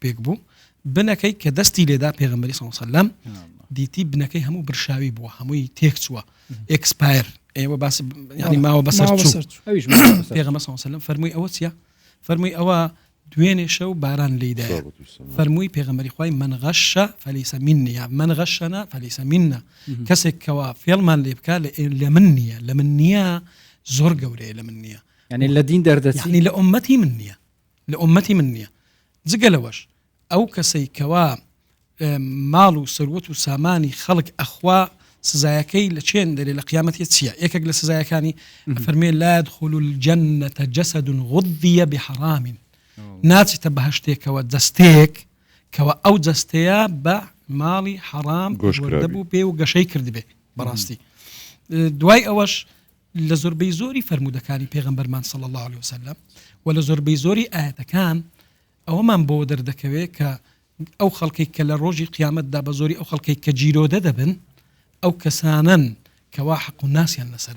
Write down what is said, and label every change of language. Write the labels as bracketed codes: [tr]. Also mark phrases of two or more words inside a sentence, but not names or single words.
[ckb] پێک بوو بنەکەی کە دەستی لێدا پێغمبەری [ar] صلی الله علیه و سلم [ckb] دیتی بنەکەی هەموو برشاوی بووە هەمووی تێک چووە ئێکسپایر ئێوە باس ینی ماوە بەسەر پێغمبەر [ar] صلی الله علیه و سلم [ckb] فەرمووی ئەوە چییە فەرمووی ئەوە دوێنێ شەو باران لێدایە فەرمووی پێغمبەری خوای [ar] من غش فليس مني من غشنا فليس منا [ckb] کەسێک کەوا فێڵمان لێ بکە لە من نییە لە من نییە زۆر گەورەیە لە من نییە یعنی لە دین دەردەچی یعنی لە ئومەتی من نییە لە ئومەتی من نییە جگە لەوەش ئەو کەسەی کەوا ماڵ و سەروەت و سامانی خەڵک ئەخوا سزایەکەی لە چێن دەرێ لە قیامەتی چییە یەکێک لە سزایەکانی فەرمێ [ar] لا يدخل الجنة جسد غذي بحرام [ckb] ناچێتە بە هەشتێکەوە جەستێک کەەوە ئەو جەستەیە بە ماڵی حەرام دەبوو پێ و گەشەی کردبێ بەڕاستی. دوای ئەوەش لە زۆربەی زۆری فەرمودەکانی پێغەمبەرمان [ar] صلی الله عليه وسلم [ckb] و لە زۆربەی زۆری ئاەتەکان ئەوەمان بۆ دەردەکەوێت کە ئەو خەڵکی کە لە ڕۆژی قیامەتدا بە زۆری ئەو خەڵکی کە جیرۆدە دەبن ئەو کەسانن کەوا حەق الناسیان لەسەرا.